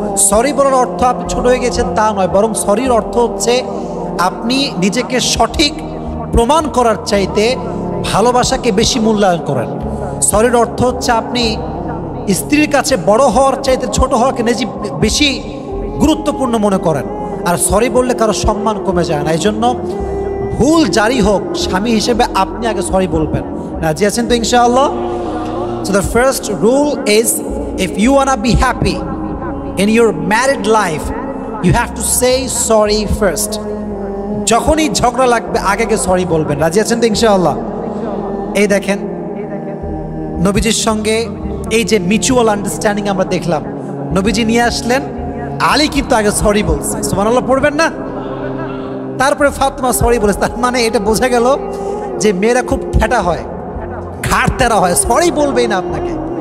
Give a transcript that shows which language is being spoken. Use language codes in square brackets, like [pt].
[bn] Sorry বলার অর্থ আপনি ছোট হয়ে গেছেন তা নয়, বরং সরির অর্থ হচ্ছে আপনি নিজেকে সঠিক প্রমাণ করার চাইতে ভালোবাসাকে বেশি মূল্যায়ন করেন। সরির অর্থ হচ্ছে আপনি স্ত্রীর কাছে বড় হওয়ার চাইতে ছোট হওয়াকে বেশি গুরুত্বপূর্ণ মনে করেন। আর সরি বললে কারো সম্মান কমে যায় না। এই জন্য ভুল জারি হোক, স্বামী হিসেবে আপনি আগে সরি বলবেন। রাজি আছেন তো ইনশাআল্লাহ? [en] So the first rule is, if you wanna be happy, in your married life, you have to say sorry first. [bn] যখনই ঝগড়া লাগবে আগে সরি বলবেন। রাজি আছেন তো ইনশাআল্লাহ? এই দেখেন নবীজির সঙ্গে এই যে মিউচুয়াল আন্ডারস্ট্যান্ডিং আমরা দেখলাম, নবীজি নিয়ে আসলেন, আলী কিন্তু আগে সরি বলছে, সুবহানাল্লাহ পড়বেন না? তারপরে ফাতেমা সরি বলেছে। তার মানে এটা বোঝা গেল যে মেয়েরা খুব ঠেটা হয়, ঘাড় তেরা হয়, সরি বলবেই না আপনাকে।